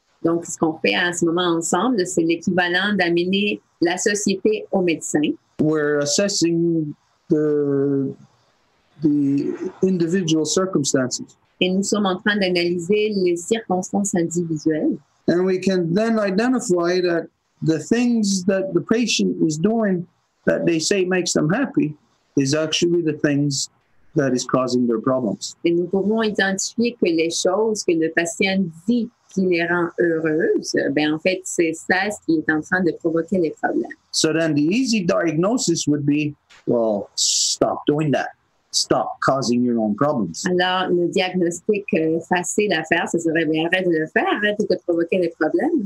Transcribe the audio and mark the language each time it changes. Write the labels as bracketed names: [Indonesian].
[French] Donc, ce qu'on fait en ce moment ensemble, c'est l'équivalent d'amener la société au médecin. [English] We're assessing the individual circumstances. [French] Et nous sommes en train d'analyser les circonstances individuelles. [English] And we can then identify that the things that the patient is doing that they say makes them happy is actually the things that is causing their problems. [French] Et nous pouvons identifier que les choses que le patient dit qui les rend heureuses, ben en fait, c'est ça ce qui est en train de provoquer les problèmes. [English] So then the easy diagnosis would be, well, stop doing that. Stop causing your own problems. [French] Alors, le diagnostic facile à faire, ce serait, bien, arrête de le faire, arrête de te provoquer des problèmes.